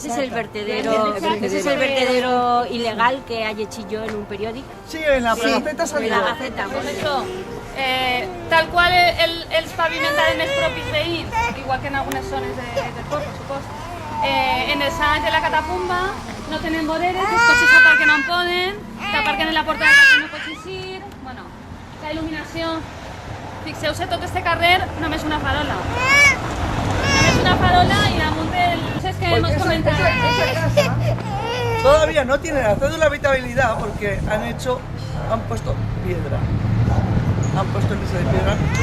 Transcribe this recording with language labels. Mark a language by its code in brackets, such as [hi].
[es] Ese es el vertedero ilegal que ha hecho yo en un periódico. Sí, en la Gaceta salió. En la Gaceta. [ca] Pues això, tal qual els pavimentaren els propis veïns, igual que en algunes zones del poble, suposo. En els anys de la catapumba no tenen voreres, els cotxes s'aparquen on poden, s'aparquen en la porta de casa no pots eixir. Bueno, la il·luminació. Fixeu-se, tot este carrer només una farola. Només una farola y damunt del... [es] Es que hemos comentado. Todavía no tienen la cédula de habitabilidad porque han puesto piedra. Han puesto en esa de piedra.